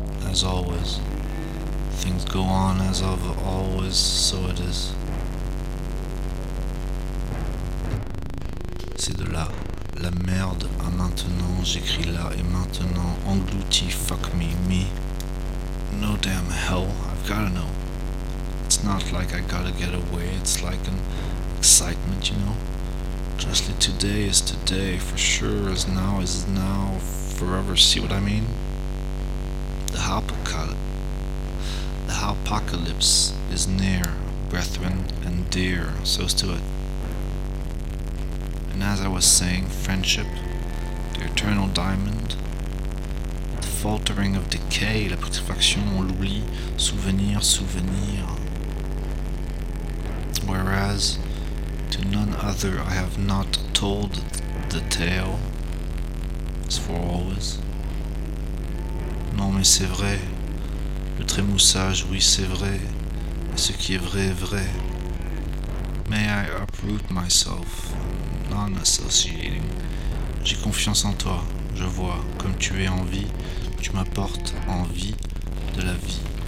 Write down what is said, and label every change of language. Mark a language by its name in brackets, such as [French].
[English] As always, things go on as of always, so it is. [French] C'est de là, la merde, à maintenant, j'écris là et maintenant, englouti, [English] fuck me, me. No damn hell, I've gotta know. It's not like I gotta get away, it's like an excitement, you know? Honestly, today is today, for sure, as now, forever, see what I mean? The apocalypse is near, brethren and dear, so's to it. And as I was saying, friendship, the eternal diamond, the faltering of decay, [French] la putrefaction, l'oubli, souvenir, souvenir. [English] Whereas, to none other I have not told the tale, it's for always. [French] Non mais c'est vrai, le trémoussage, oui c'est vrai, et ce qui est vrai est vrai. [English] May I uproot myself, non-associating. [French] J'ai confiance en toi, je vois, comme tu es en vie, tu m'apportes envie de la vie.